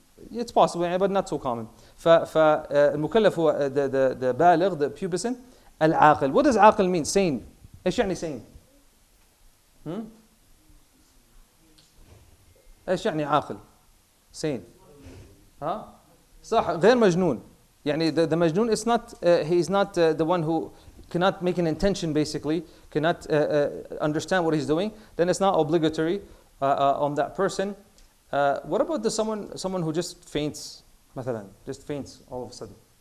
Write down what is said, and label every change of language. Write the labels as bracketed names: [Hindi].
[English] It's possible, but not so common. [Arabic] فالمكلف هو [English] the baligh, the pubescent, العاقل. What does عاقل mean? Sane. [Arabic] ايش يعني [English] sane? [Arabic] ايش يعني عاقل؟ [English] sane. [Arabic] صح، غير مجنون. يعني [English] the majnoon is not, he is not the one who cannot make an intention basically, cannot understand what he's doing, then it's not obligatory on that person. What about someone who just faints, [Arabic] مثلا, [English] just faints all of a sudden?